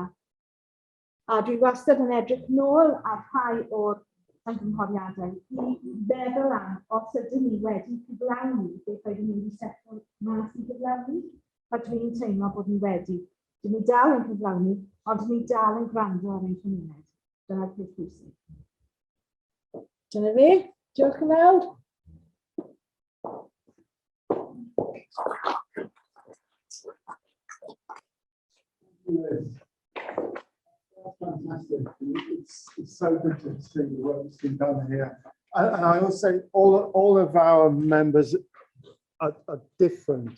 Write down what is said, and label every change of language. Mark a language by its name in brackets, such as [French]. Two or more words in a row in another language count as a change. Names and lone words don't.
[Welsh] A dwi wastad yn edrych nôl ar rhai o'r ymgynghoriadau i feddwl am os ydyn ni wedi cyflawni beth oeddwn ni wedi setlo mas i gyflawni. A dwi'n teimlo bod ni wedi. Dyn ni dal yn cyflawni, ond dyn ni dal yn gwrando ar ein cymuned. Dyna'r peth pwysig. Dyna fe. Diolch yn fawr. [English] Fantastic. It's so good to see the work that's been done here. And I also say all of our members are different.